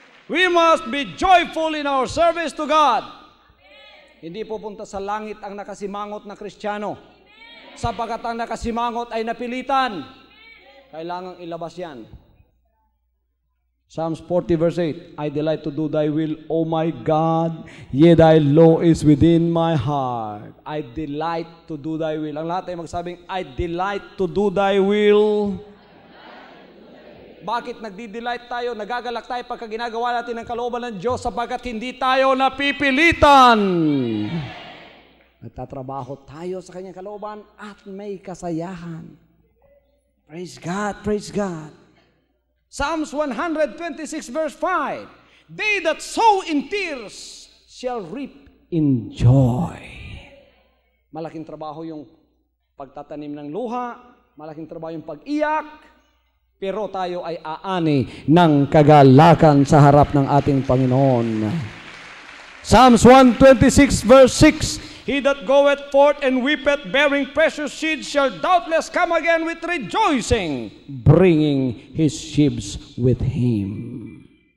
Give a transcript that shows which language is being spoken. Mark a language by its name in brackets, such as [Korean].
[English] We must be joyful in our service to God. [Filipino] Hindi pupunta sa langit ang nakasimangot na Kristiyano. Sapagkat ang nakasimangot ay napilitan. Kailangang ilabas yan. [English] Psalms 40:8, I delight to do thy will, O my God, yea, thy law is within my heart. I delight to do thy will. [Filipino] Ang lahat ay magsabing, [English] I delight to do thy will. [Filipino] Bakit nagdi-delight tayo, nagagalak tayo pagka ginagawa natin ang kalooban ng Diyos? Sapagkat hindi tayo napipilitan. Nagtatrabaho tayo sa kanyang kalooban at may kasayahan. [English] Praise God, praise God. Psalms 126 verse 5, They that sow in tears shall reap in joy. [Filipino] Malaking trabaho yung pagtatanim ng luha, malaking trabaho yung pag-iyak, pero tayo ay aani ng kagalakan sa harap ng ating Panginoon. [English] Psalms 126 verse 6, He that goeth forth and weepeth, bearing precious seed, shall doubtless come again with rejoicing, bringing his sheaves with him.